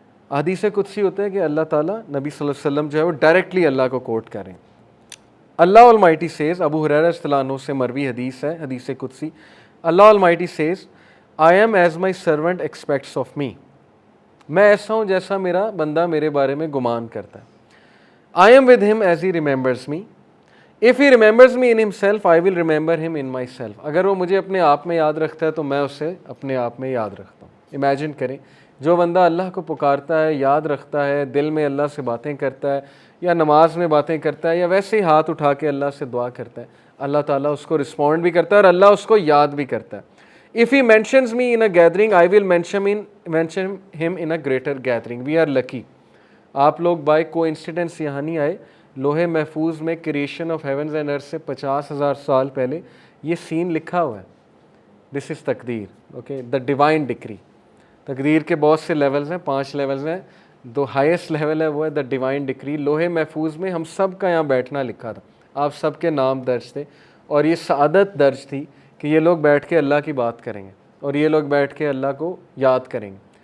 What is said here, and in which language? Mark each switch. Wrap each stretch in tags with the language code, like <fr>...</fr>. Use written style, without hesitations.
<ur>حدیث قدسی ہوتا ہے کہ اللہ تعالیٰ نبی صلی اللہ علیہ وسلم جو ہے وہ ڈائریکٹلی اللہ کو کوٹ کریں.</ur> <en>اللہ almighty says,</en> <ur>ابو ہریرہ رضی اللہ عنہ سے مروی حدیث ہے, حدیث قدسی.</ur> <en>اللہ almighty says, I am as my servant expects of me.</en> <ur>میں ایسا ہوں جیسا میرا بندہ میرے بارے میں گمان کرتا ہے.</ur> <en>I am with him as he remembers me. If he remembers me in himself, I will remember him in myself.</en> <ur>اگر وہ مجھے اپنے آپ میں یاد رکھتا ہے تو میں اسے اپنے آپ میں یاد رکھتا ہوں. امیجن کریں جو بندہ اللہ کو پکارتا ہے، یاد رکھتا ہے، دل میں اللہ سے باتیں کرتا ہے، یا نماز میں باتیں کرتا ہے، یا ویسے ہی ہاتھ اٹھا کے اللہ سے دعا کرتا ہے، اللہ تعالیٰ اس کو رسپونڈ بھی کرتا ہے اور اللہ اس کو یاد بھی کرتا ہے.</ur> <en>If he mentions me in a gathering, I will mention him in a greater gathering. We are lucky.</en> <ur>آپ لوگ بائی کو انسیڈنس یہاں نہیں آئے. لوہے محفوظ میں</ur> <en>creation of heavens and earth</en> <ur>سے 50,000 سال پہلے یہ سین لکھا ہوا ہے.</ur> <en>This is تقدیر.</en> <ur>Okay,</ur> <en>The divine decree.</en> <ur>تقدیر کے بہت سے لیولز ہیں، 5 لیولز ہیں. جو ہائیسٹ لیول ہے وہ ہے</ur> <en>The divine decree.</en> <ur>لوہے محفوظ میں ہم سب کا یہاں بیٹھنا لکھا تھا، آپ سب کے نام درج تھے، اور یہ سعادت درج تھی کہ یہ لوگ بیٹھ کے اللہ کی بات کریں گے اور یہ لوگ بیٹھ کے اللہ کو یاد کریں گے.</ur>